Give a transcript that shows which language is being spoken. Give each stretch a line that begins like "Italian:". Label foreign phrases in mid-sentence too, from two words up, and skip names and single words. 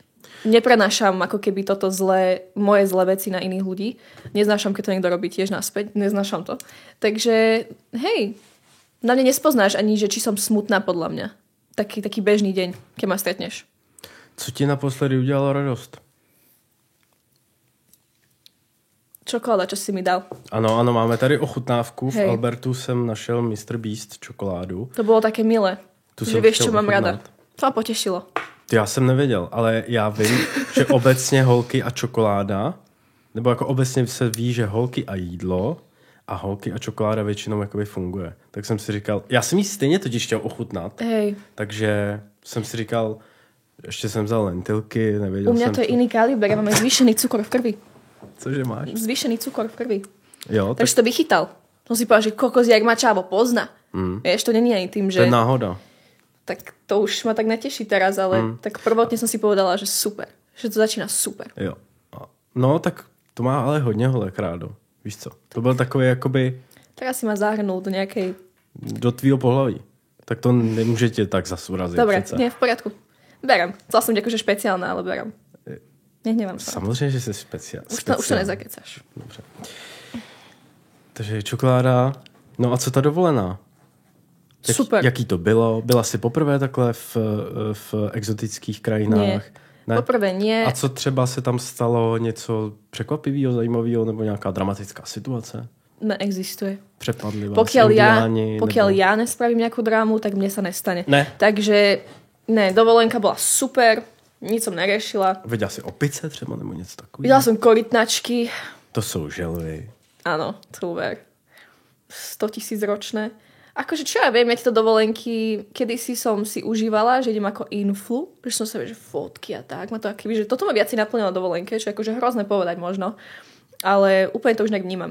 Slovak: Neprenášam ako keby toto moje zlé veci na iných ľudí. Neznášam, keď to niekto robí tiež naspäť. Neznášam to. Takže, hej, na mne nespoznáš ani, že či som smutná podľa mňa. Taký bežný deň, keď ma stretneš.
Czech: Co ti naposledy udělalo radost?
Slovak: čokoláda, čo si mi dal.
Czech: Ano, máme tady ochutnávku. V Albertu jsem našel Mr. Beast čokoládu. To bylo také milé.
Slovak: Že vieš, čo mám rada. To ma potešilo.
Czech: Já jsem nevěděl, ale já vím, že obecně holky a čokoláda, nebo jako obecně se ví, že holky a jídlo a holky a čokoláda většinou jakoby funguje. Tak jsem si říkal, já jsem jí stejně totiž chtěl ochutnat, takže jsem si říkal, ještě jsem vzal lentilky, nevěděl jsem.
Slovak: U mňa to je iný kaliber, ja mám zvýšený cukor v krvi.
Czech: Cože máš?
Slovak: Zvýšený cukor v krvi.
Czech: Jo,
Slovak: takže to vychytal. Som si povedal, že kokos jak ma čávo pozná. Vieš, to není ani tým, že... To je náhoda. Tak to už ma tak neteší teraz, ale tak prvotne som si povedala, že super.
Czech: Že to začíná super. Jo. No, tak to má ale hodně holek rádo. Víš co? To byl takový jakoby...
Slovak: Teraz si ma zahrnul do nejakej...
Czech: Do tvýho pohlaví. Tak to nemůže tě tak zas urazit.
Slovak: Dobre,
Czech: přece.
Slovak: nie, v poriadku. Berem. Chcela som akože špeciálne, ale berem. Nehnevám sa.
Czech: Samozřejmě, že jsi speciál. Už to nezakecáš. Dobře. Takže čokoláda. No a co ta dovolená? Super. Jaký to bylo? Byla jsi poprvé takhle v exotických krajinách? Ne? Poprvé nie. A co třeba se tam stalo něco překvapivého, zajímavého nebo nějaká dramatická situace? Neexistuje. Přepadli vás
Slovak: pokiaľ ja nespravím nejakú drámu, tak mne sa nestane.
Czech: Ne.
Slovak: Takže ne, dovolenka bola super, nic som neriešila.
Czech: Viděla jsi opice třeba nebo něco takového?
Slovak: Viděla som korytnačky.
Czech: To jsou želvy.
Slovak: Áno, super. 100 000 ročné. Akože čo ja viem, ja tieto dovolenky, kedysi som si užívala, že idem ako influ, že som sa že fotky a tak. Ma to akýby, že toto ma viac naplnilo dovolenke, čo je akože hrozné povedať možno. Ale úplne to už nejak vnímam.